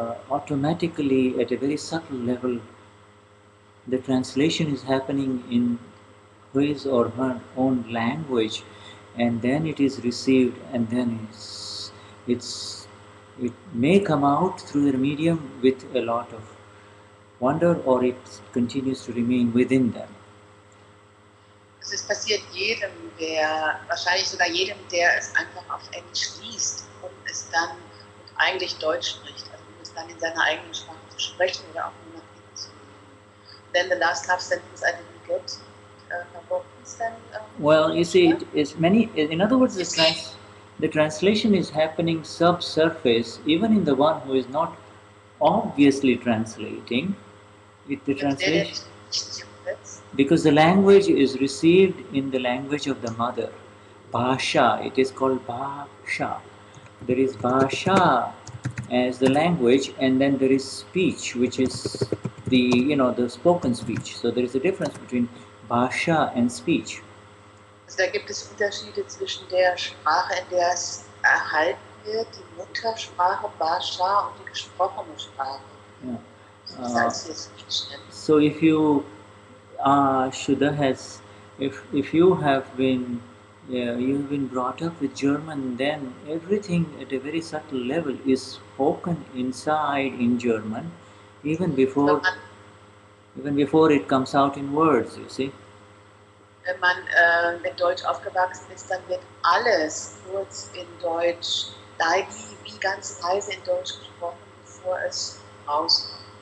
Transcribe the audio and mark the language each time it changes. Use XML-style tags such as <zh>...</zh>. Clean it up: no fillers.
<en>automatically at a very subtle level, the translation is happening in his or her own language, and then it is received, and then it may come out through the medium with a lot of wonder, or it continues to remain within them.</en> <de>Es passiert jedem, wahrscheinlich sogar jedem, der es einfach auf Englisch liest und es dann und eigentlich Deutsch spricht, also um es dann in seiner eigenen Sprache zu sprechen oder auch nur nach hinten zu lesen.</de> <en>Then the last half sentence I didn't get. What is then? Well, you see, it is many. In other words, the translation is happening subsurface, even in the one who is not obviously translating. The translation, because the language is received in the language of the mother. Bhasha, it is called Bhasha. There is Bhasha as the language, and then there is speech, which is the spoken speech. So there is a difference between Bhasha and speech.</en> <de>Also da gibt es Unterschiede zwischen der Sprache, in der es erhalten wird die Muttersprache Bhasha und die gesprochene Sprache.</de> <en>Yeah.</en> <de>Als wir es richtig nennen.</de> <en>So if you Shuddha has, if you have been you've been brought up with German, then everything at a very subtle level is spoken inside in German, even before it comes out in words. You see.</en> <de>Wenn man mit Deutsch aufgewachsen ist, dann wird alles kurz in Deutsch, wie ganz leise in Deutsch gesprochen, bevor es rauskommt.</de>